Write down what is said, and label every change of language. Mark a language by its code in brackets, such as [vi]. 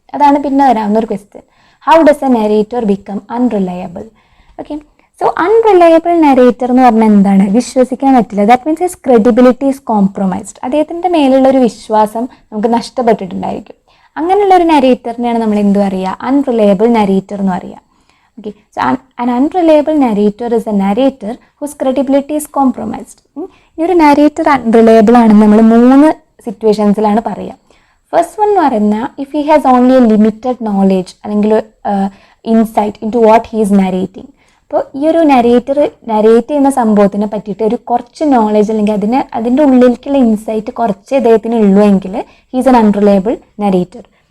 [ml] അതാണ് പിന്നെ വരാവുന്ന ഒരു question. [en] How does a narrator become unreliable? [ml] Okay, so unreliable narrator എന്ന് പറഞ്ഞാൽ എന്താണ്? വിശ്വസിക്കാൻ പറ്റില്ല. [en] That means his credibility is compromised. [ml] അദ്ദേഹത്തിൻ്റെ മേലുള്ള ഒരു വിശ്വാസം നമുക്ക് നഷ്ടപ്പെട്ടിട്ടുണ്ടായിരിക്കും. അങ്ങനെയുള്ള ഒരു നരേറ്ററിനെയാണ് നമ്മൾ എന്ത് പറയുക? അൺറിലയബിൾ നരേറ്റർ എന്ന് പറയുക. [en] Okay, so an unreliable narrator is a narrator whose credibility is compromised. [ml] ഈ ഒരു narrator unreliable ആണെന്ന് നമ്മൾ 3 സിറ്റുവേഷൻസിലാണ് പറയുക. [en] first one [ml] എന്ന് പറയുന്നത്, [en] If he has only a limited knowledge അല്ലെങ്കിൽ insight into what he is narrating. [ml] അപ്പോൾ ഈ ഒരു നരേറ്റർ നരേറ്റ് ചെയ്യുന്ന സംഭവത്തിനെ പറ്റിയിട്ട് ഒരു കുറച്ച് നോളേജ് അല്ലെങ്കിൽ അതിൻ്റെ ഉള്ളിലേക്കുള്ള ഇൻസൈറ്റ് കുറച്ച് അദ്ദേഹത്തിന് ഉള്ളൂ എങ്കിൽ [en] He is an unreliable narrator.